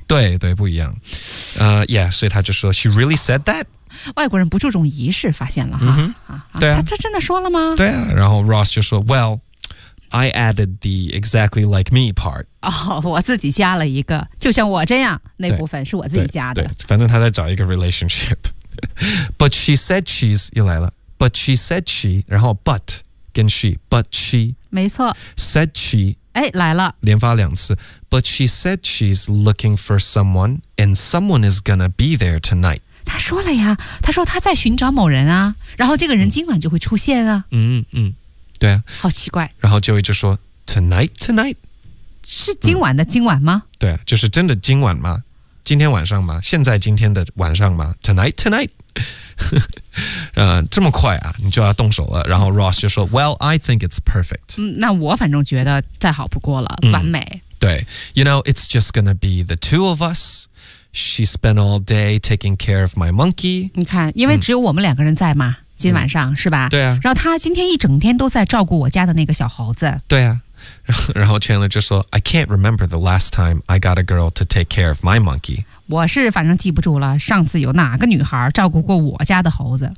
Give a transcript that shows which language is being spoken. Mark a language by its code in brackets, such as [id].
[zh] 对对，不一样。Yeah， 所以他就说 [en] she really said that。 [zh] 外国人不注重仪式，发现了哈、对啊，他真的说了吗？对啊，然后 Ross 就说 well。 [en] I added the exactly like me part. [zh] 哦、oh, ，我自己加了一个，就像我这样那部分是我自己加的。对，对反正他在找一个 relationship. [en] But she said she's [zh] 又来了。 [en] But she said she， [zh] 然后 [en] but 跟 she， but she， [zh] 没错 [en] ，said she， [zh] 哎来了，连发两次。 [en] But she said she's looking for someone, and someone is gonna be there tonight. [zh] 他说了呀，他说他在寻找某人啊，然后这个人今晚就会出现啊。嗯嗯。嗯对啊，好奇怪。然后 Joey 就说 Tonight 是今晚的今晚吗、对、啊、就是真的今晚吗，今天晚上吗，现在今天的晚上吗， Tonight 、这么快啊你就要动手了。然后 Ross 就说 [en] Well I think it's perfect、 [zh] 那我反正觉得再好不过了，完美、 [en] 对 You know it's just gonna be the two of us。 She spent all day taking care of my monkey。 [zh] 你看因为只有我们两个人在嘛、今晚上、是吧，对啊，然后他今天一整天都在照顾我家的那个小猴子，对啊，然后 Chandler 就说 [en] I can't remember the last time I got a girl to take care of my monkey。 [zh] 我是反正记不住了上次有哪个女孩照顾过我家的猴子。